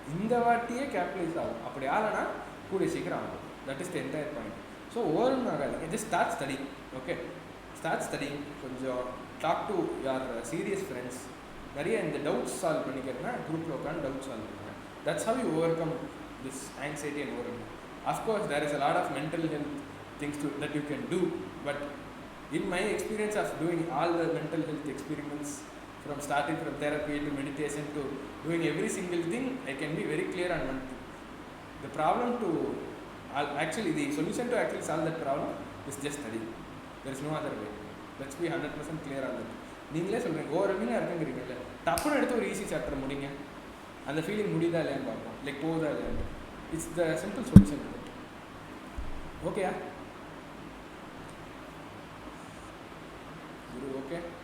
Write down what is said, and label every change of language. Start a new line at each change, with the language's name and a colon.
Tamil: இந்த வாட்டியே கேபிட்டலைஸ் ஆகும். அப்படி ஆகலைன்னா கூடிய சீக்கிரம் ஆகும்.
English: That is the entire point. So
Tamil: ஓவரும் ஆகாது,
English: Just start study. Okay, start study.
Tamil: கொஞ்சம்
English: Talk to your serious friends.
Tamil: நிறைய இந்த டவுட்ஸ் சால்வ் பண்ணிக்கிறதுனா குரூப்பில் உட்காந்து டவுட் சால்வ் பண்ணுவேன்.
English: That's how you overcome this anxiety and worry. Of course there is a lot of mental health things that you can do, but in my experience of doing all the mental health experiments, from starting from therapy to meditation to doing every single thing, I can be very clear on one thing. The problem to actually the solution to actually solve that problem is just study. There is no other way. Let's be 100% clear on that.
Tamil: நீங்களே சொல்கிறீங்க ஓரளவுனா இருக்குங்கிறீங்கல்ல, டப்புன்னு எடுத்து ஒரு easy chapter முடிங்க, அந்த feeling முடியுதா இல்லையான்னு பார்ப்போம், லைக் போகுதா இல்லையான்னு.
English: It's the simple solution. ஓகேயா குரு? Okay.